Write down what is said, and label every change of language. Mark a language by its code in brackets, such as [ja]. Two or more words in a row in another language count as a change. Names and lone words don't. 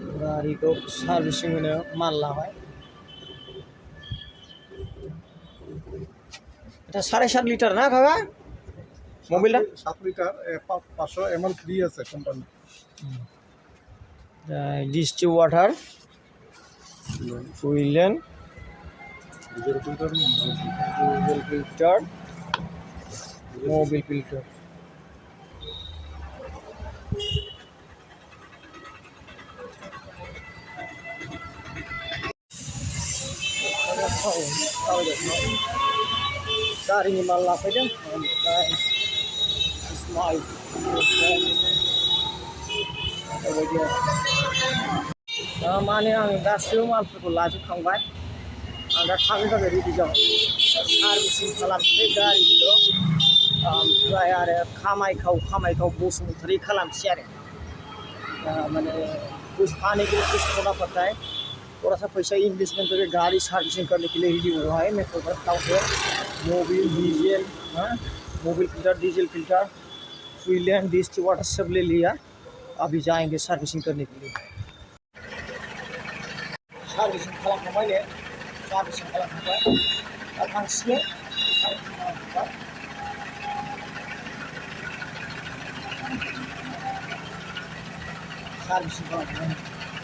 [brx] गारिखौ सार्भिसिं होनो माल लाबाय। [bn] এটা 7.5 লিটার না কাকা মোবিলটা 7 লিটার 500 ml ফ্রি আছে কোম্পানি। [en] disti water [bn] ফুইলেন [en] diesel filter mobil filter [brx] गारिनि माल लाफैदों ओमफ्राय स्माइल बेबायदि माने आं गासैबो मालफोरखौ लाजोबखांबाय। आं दा थांनो थाखाय रेडि जाबाय। सार्भिसिं खालामसै गारिखौ ओमफ्राय आरो खामायखाव बसुमतारी खालामसै आरो [hi] माने कुछ पाने के लिए कुछ थोड़ा पड़ता है, थोड़ा सा पैसा इन्वेस्टमेंट करके गाड़ी सर्विसिंग करने के लिए रेडी हुआ है। मैं तो बताता हूँ मोबिल डीजल मोबिल फिल्टर डीजल फिल्टर फ्यूल डिस्ट वाटर सब ले लिया। अभी जाएंगे सर्विसिंग करने के लिए। [brx] सर्विसिंग खालामखांबाय ने सर्विसिंग खालामखांबाय दा थांसिगोन सर्विसिंग खालामखांबाय।